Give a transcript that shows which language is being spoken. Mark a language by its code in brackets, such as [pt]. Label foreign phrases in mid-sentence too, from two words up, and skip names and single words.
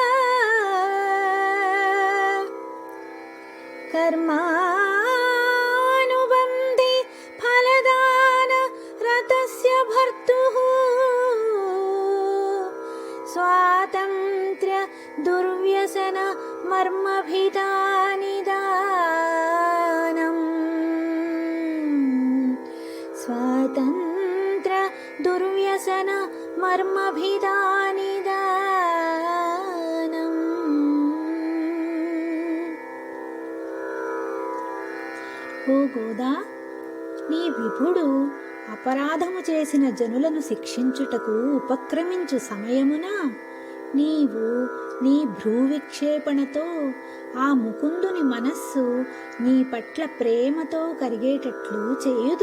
[sa] कर्मानुबन्धे फलदान रतस्य भर्तुः स्वातन्त्र्य दुर्व्यसन मर्मभिदानिदानम् स्वातन्त्र्य दुर्व्यसन मर्मभिदानिदानम्. [te] ఓ గోదా, నీ విభుడు అపరాధము చేసిన జనులను శిక్షించుటకు ఉపక్రమించు సమయమున నీవు నీ భ్రూవిక్షేపణతో ఆ ముకుందుని మనస్సు నీ పట్ల ప్రేమతో కరిగేటట్లు చేయుదు.